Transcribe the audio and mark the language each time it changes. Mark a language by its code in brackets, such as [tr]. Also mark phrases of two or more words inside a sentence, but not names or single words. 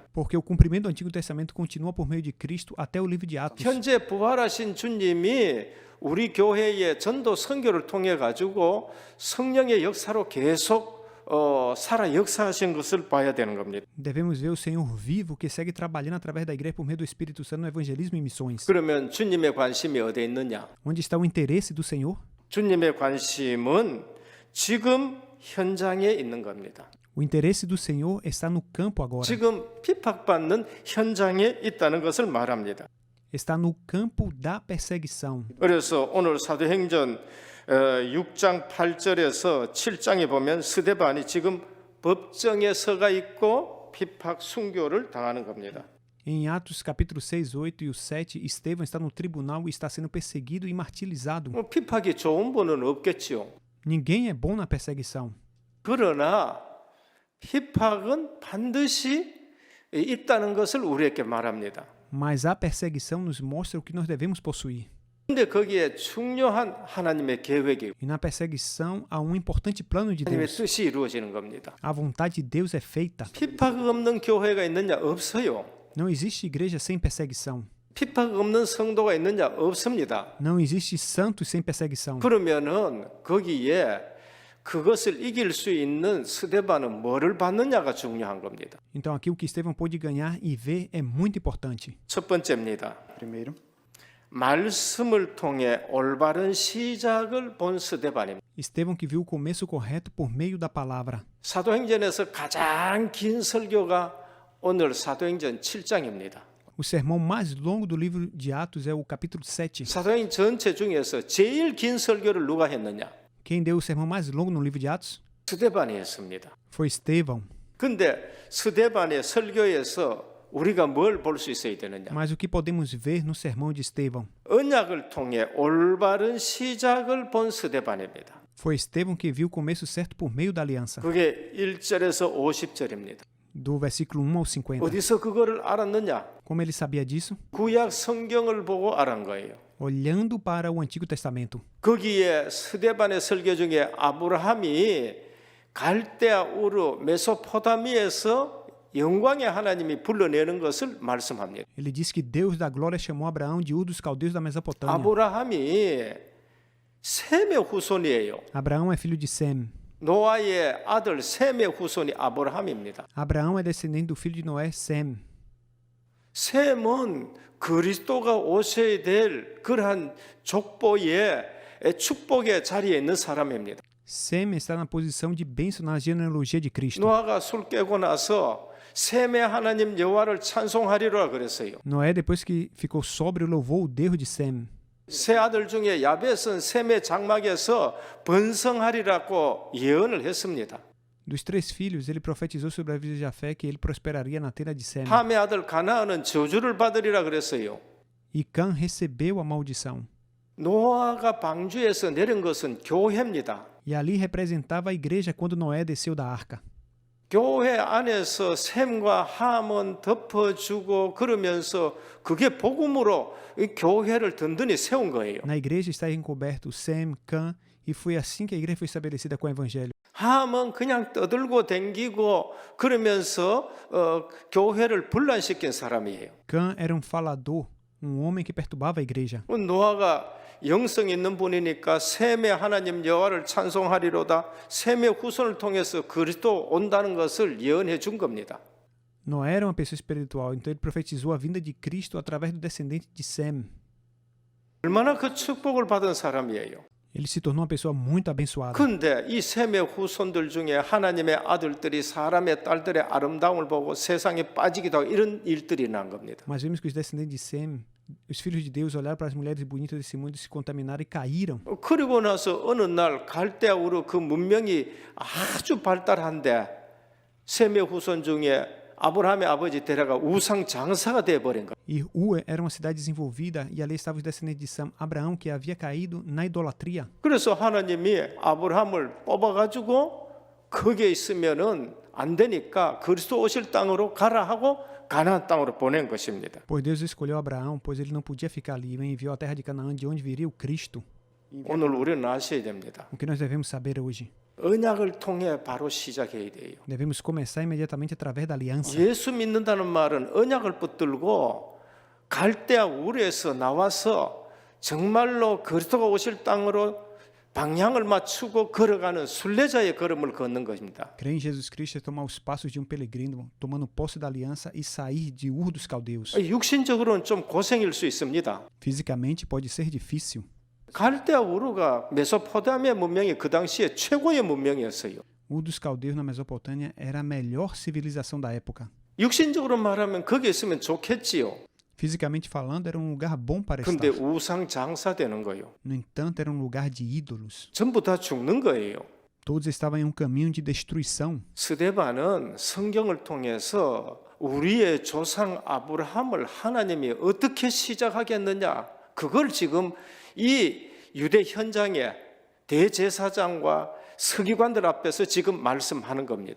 [pt] Porque o cumprimento do Antigo Testamento continua por meio de Cristo até o livro de Atos. [ko] 현재 부활하신 주님이 우리 교회의 전도 선교를 통해 가지고 성령의 역사로 계속 살아 역사하신 것을 봐야 되는 겁니다. [pt] Devemos ver o Senhor vivo que segue trabalhando através da igreja por meio do Espírito Santo no evangelismo e missões. [ko] 그러면 주님의 관심이 어디에 있느냐? [pt] Onde está o interesse do Senhor? [ko] 주님의 관심은 지금 현장에 있는 겁니다. [pt] O interesse do Senhor está no campo agora. [ko] 지금 핍박받는 현장에 있다는 것을 말합니다. [pt] Está no campo da perseguição. [ko] 그래서 오늘 사도행전 6장 8절에서 7장에 보면 스데반이 지금 법정에 서가 있고 핍박 순교를 당하는 겁니다. [pt] Em Atos capítulo 6, 8 e o 7, Estevão está no tribunal e está sendo perseguido e martirizado. [ko] 핍박이 좋은 분은 없겠지요. [pt] Ninguém é bom na perseguição. [ko] 그러나 핍박은 반드시 있다는 것을 우리에게 말합니다. [pt] Mas a perseguição nos mostra o que nós devemos possuir. [ko] 근데 거기에 중요한 하나님의 계획이 [pt] E na perseguição há um importante plano de [ko] 하나님의 [pt] Deus. [ko] 뜻이 이루어지는 겁니다. [pt] A vontade de Deus é feita. [ko] 핍박 없는 교회가 있느냐? 없어요. [pt] Não existe igreja sem perseguição. [ko] 핍박 없는 성도가 있느냐? 없습니다. [pt] Não existe santos sem perseguição. [ko] 그러면은 거기에 그것을 이길 수 있는 스데반은 뭐를 받느냐가 중요한 겁니다. [pt] Então aqui o que Estevão pôde ganhar e ver é muito importante. [ko] 첫 번째입니다. [pt] Primeiro, [ko] 말씀을 통해 올바른 시작을 본 스데반입니다. [pt] Estevão que viu o começo correto por meio da palavra. [ko] 사도행전에서 가장 긴 설교가 오늘 사도행전 7장입니다. [pt] O sermão mais longo do livro de Atos é o capítulo 7. [ko] 사도행전 전체 중에서 제일 긴 설교를 누가 했느냐? [pt] Quem deu o sermão mais longo no livro de Atos? [ko] 스데반이 했습니다. [pt] Foi Estevão. [ko] 근데 스데반의 설교에서 우리가 뭘 볼 수 있어야 되느냐? [pt] Mas o que podemos ver no sermão de Estevão? [ko] 언약을 통해 올바른 시작을 본 스데반입니다. [pt] Foi Estevão que viu o começo certo por meio da aliança. [ko] 그게 1절에서 50절입니다. [pt] Do versículo 1 ao 50. [ko] 어디서 그거를 알았느냐? [pt] Como ele sabia disso? [ko] 구약 성경을 보고 알은 거예요. [pt] Olhando para o Antigo Testamento. [ko] 거기에 스데반의 설교 중에 아브라함이 갈대아 우르 메소포타미에서 영광의 하나님이 불러내는 것을 말씀합니다. [pt] Ele disse que Deus da glória chamou Abraão de Ur dos caldeus da Mesopotâmia. [ko] 아브라함이 셈의 후손이에요. [pt] Abraão é filho de Sem. [ko] 노아의 아들 셈의 후손이 아브라함입니다. [pt] Abraão é descendente do filho de Noé, Sem. [ko] 셈은 그리스도가 오셔야 될 그러한 족보의 축복의 자리에 있는 사람입니다. [pt] Sem está na posição de bênção na genealogia de Cristo. [ko] 노아가 술 깨고 나서 셈의 하나님 여호와를 찬송하리라 그랬어요. [pt] Noé, depois que ficou sóbrio, louvou o Deus de Sem. [ko] 세 아들 중에 야벳은 셈의 장막에서 번성하리라고 예언을 했습니다. [pt] Dos 3 filhos, ele profetizou sobre a vida de Jafé que ele prosperaria na tenda de Sem. [ko] 함의 아들 가나안은 저주를 받으리라 그랬어요. [pt] E Cã recebeu a maldição. [ko] 노아가 방주에서 내린 것은 교회입니다. [pt] E ali representava a igreja quando Noé desceu da arca. [ko] 교회 안에서 셈과 함은 덮어주고 그러면서 그게 복음으로 이 교회를 든든히 세운 거예요. [pt] Na igreja está encoberto Sem, Cã, e foi assim que a igreja foi estabelecida com o evangelho. [ko] 함은 그냥 떠들고 댕기고 그러면서 교회를 분란시킨 사람이에요. [pt] Cã era um falador, um homem que perturbava a igreja. [ko] 노아가 영성 있는 분이니까 셈의 하나님 여호와를 찬송하리로다. 셈의 후손을 통해서 그리스도 온다는 것을 예언해 준 겁니다. [pt] Noé era uma pessoa espiritual, então ele profetizou a vinda de Cristo através do descendente de Sem. [ko] 얼마나 그 축복을 받은 사람이에요. [pt] Ele se tornou uma pessoa muito abençoada. [ko] 그런데 이 셈의 후손들 중에 하나님의 아들들이 사람의 딸들의 아름다움을 보고 세상에 빠지기도 하고 이런 일들이 난 겁니다. [pt] Mas vemos que os descendentes de Sem, os filhos de Deus, olharam para as mulheres bonitas desse mundo e se contaminaram e caíram. [ko] 그리고 나서 어느 날 갈대아 우르 그 문명이 아주 발달한데 셈의 후손 중에 아브라함의 아버지 데라가 우상 장사가 되어버린 거예요. [pt] E Ur era uma cidade desenvolvida e ali estavam os descendentes de Sam, Abraão, que havia caído na idolatria. [ko] 그래서 하나님이 아브라함을 뽑아가지고 거기에 있으면은 안 되니까 그리스도 오실 땅으로 가라 하고 가나안 땅으로 보낸 것입니다. [pt] Pois Deus escolheu Abraão, pois ele não podia ficar ali, e enviou a terra de Canaã, de onde viria o Cristo. [ko] 오늘 우리는 아셔야 됩니다. [pt] O que nós devemos saber hoje? [ko] 언약을 통해 바로 시작해야 돼요. [pt] Devemos começar imediatamente através da aliança. [ko] 예수 믿는다는 말은 언약을 붙들고 갈대아 우르에서 나와서 정말로 그리스도가 오실 땅으로 방향을 맞추고 걸어가는 순례자의 걸음을 걷는 것입니다. [pt] Crer em Jesus Cristo é tomar os passos de um peregrino, tomando posse da aliança e sair de Ur dos Caldeus. [ko] 육신적으로는 좀 고생일 수 있습니다. [pt] Fisicamente pode ser difícil. [ko] 갈대아 우르가 메소포타미아 문명이 그 당시에 최고의 문명이었어요. [pt] Ur dos Caldeus na Mesopotâmia era a melhor civilização da época. [ko] 육신적으로 말하면 거기 있으면 좋겠지요. [pt] Fisicamente falando, era um lugar bom para estar. [ko] 근데 우상 장사되는 거예요. [pt] No entanto, era um lugar de ídolos. [ko] 전부 다 죽는 거예요. [pt] Todos estavam em um caminho de destruição. [ko] 스데반은 성경을 통해서 우리의 조상 아브라함을 하나님이 어떻게 시작하겠느냐 그걸 지금 이 유대 현장에 대제사장과 서기관들 앞에서 지금 말씀하는 겁니다.